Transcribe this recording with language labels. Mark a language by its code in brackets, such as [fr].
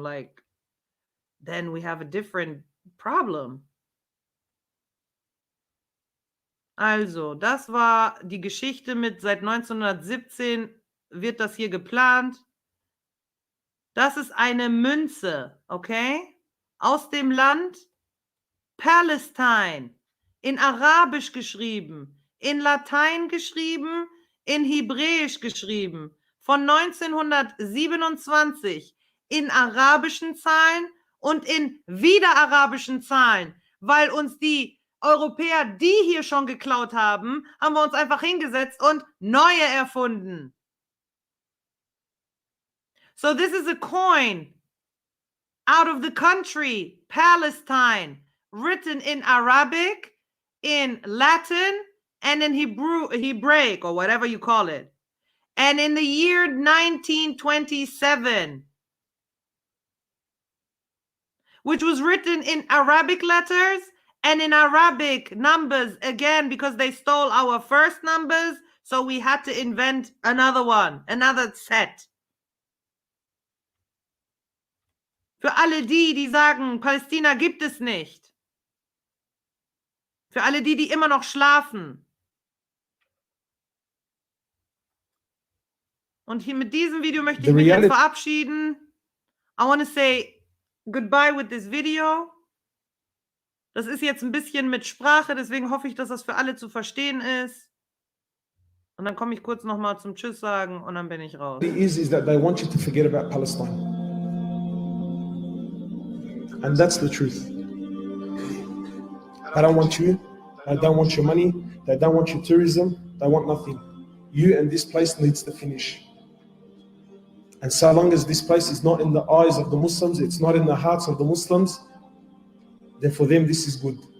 [en] Like, then we have a different problem. [de] Also, das war die Geschichte mit seit 1917 wird das hier geplant. Das ist eine Münze, okay? Aus dem Land Palästina, in Arabisch geschrieben, in Latein geschrieben, in Hebräisch geschrieben, von 1927 in arabischen Zahlen und in wieder arabischen Zahlen, weil uns die Europäer, die hier schon geklaut haben, haben wir uns einfach hingesetzt und neue erfunden. [en] So this is a coin out of the country, Palestine, written in Arabic, in Latin, and in Hebraic, or whatever you call it. And in the year 1927, which was written in Arabic letters and in Arabic numbers again, because they stole our first numbers, so we had to invent another one, another set. [de] Für alle die sagen, Palästina gibt es nicht. Für alle die immer noch schlafen. Und hier mit diesem Video möchte ich mich jetzt verabschieden. [en] I want to say goodbye with this video. [de] Das ist jetzt ein bisschen mit Sprache, deswegen hoffe ich, dass das für alle zu verstehen ist. Und dann komme ich kurz nochmal zum Tschüss sagen und dann bin ich raus. [en] Is that they want you to forget about Palestine. And that's the truth. I don't want you. I don't want your money. They don't want your tourism. They want nothing. You and this place needs to finish. And so long as this place is not in the eyes of the Muslims, it's not in the hearts of the Muslims, then for them this is good.